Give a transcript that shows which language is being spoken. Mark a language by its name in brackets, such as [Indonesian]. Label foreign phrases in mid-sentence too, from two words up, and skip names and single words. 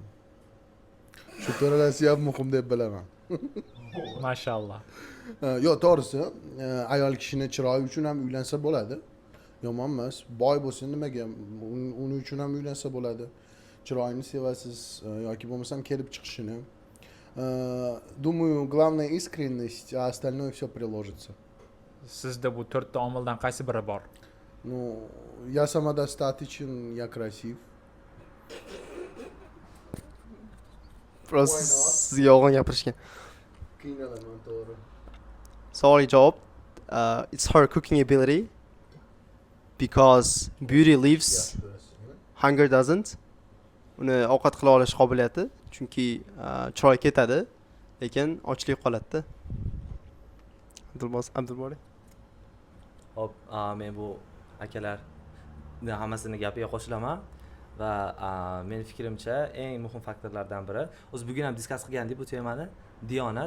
[Uzbek] Shu to'ralasi ham muhim deb bilaman. Mashalloh. Yo'q, to'g'risi, ayol kishini chiroyi uchun ham uylansa bo'ladi. Yomon emas. Boy bo'lsin nimaga? Uning uchun ham uylansa bo'ladi. Chiroyini sevasiz yoki bo'lmasam kelib chiqishini. [Russian] Думаю, главное искренность, а остальное все приложится. [Uzbek] Sizda bu 4 ta omildan qaysi biri bor? [Russian] Ну, я самодостаточен, я красив. [Uzbek] Просто sizga yolg'on gapirishgan. Qiynalaman, to'g'ri. Savoliy javob. [English] It's her cooking ability because beauty leaves, hunger doesn't. [Uzbek] Uni ovqat qila olish qobiliyati, chunki chiroy ketadi, lekin ochlik qoladi. Abdulbori. Hop, men bu akalar hammasini gapiga qo'shilaman va men fikrimcha eng muhim faktorlardan biri, o'zi bugun ham diskus qilgandik bu temani, diyonat.